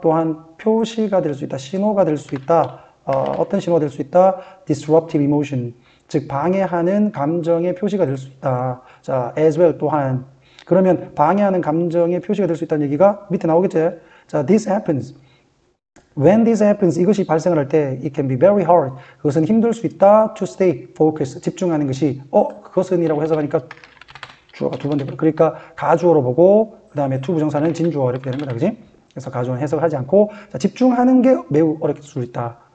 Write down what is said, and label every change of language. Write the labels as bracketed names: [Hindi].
[Korean] 또한 표시가 될 수 있다. 신호가 될 수 있다. 어떤 신호가 될 수 있다? [English] disruptive emotion [Korean] 즉 방해하는 감정의 표시가 될 수 있다. 자, [English] as well [Korean] 또한 그러면 방해하는 감정의 표시가 될 수 있다는 얘기가 밑에 나오겠지? [English] 자, this happens. When this happens, [Korean] 이것이 발생을 할 때 [English] it can be very hard. [Korean] 그것은 힘들 수 있다. [English] to stay focused. [Korean] 집중하는 것이 그것은 이라고 해석하니까 주어가 두 번 되고 그러니까 가주어로 보고 그 다음에 to 부정사는 진주어 이렇게 되는 거다. 그지? 그래서 가주어는 해석을 하지 않고 자, 집중하는 게 매우 어렵게 수 있다.